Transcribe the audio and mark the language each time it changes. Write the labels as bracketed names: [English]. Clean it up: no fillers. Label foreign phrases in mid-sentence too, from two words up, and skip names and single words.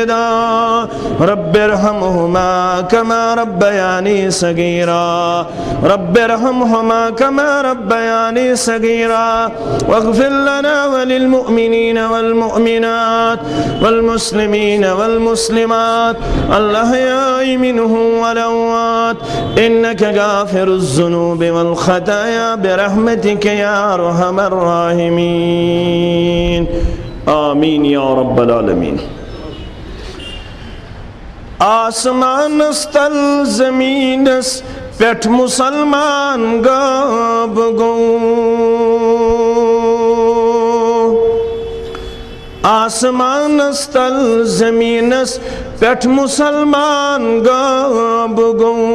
[Arabic] داء رب ارحمهما كما ربياني صغيرا رب ارحمهما كما ربياني صغيرا واغفر لنا وللمؤمنين والمؤمنات والمسلمين والمسلمات الأحياء منهم والأموات إنك غافر الذنوب والخطايا برحمتك يا أرحم الراحمين آمین یا رب العالمین [Kashmiri] آسمانس تل زمینس پیٹھ مسلمان غاب گو آسمانس تل زمینس پیٹھ مسلمان غاب گو